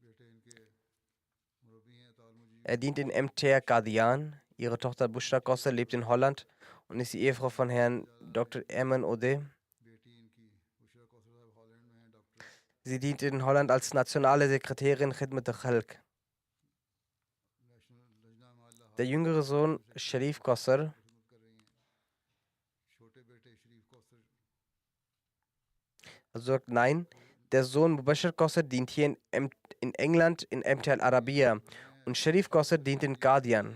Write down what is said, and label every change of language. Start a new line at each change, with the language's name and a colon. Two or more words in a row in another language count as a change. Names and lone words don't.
German: Er dient in MTR Qadian. Ihre Tochter Bushra Qasr lebt in Holland und ist die Ehefrau von Herrn Dr. Eman Ode. Sie dient in Holland als nationale Sekretärin Khidmat al-Khalq. Der jüngere Sohn Sharif Qasr sagt nein. Der Sohn Mubashir Qasr dient hier in England in MT Al-Arabiya und Sharif Qasr dient in Qadian.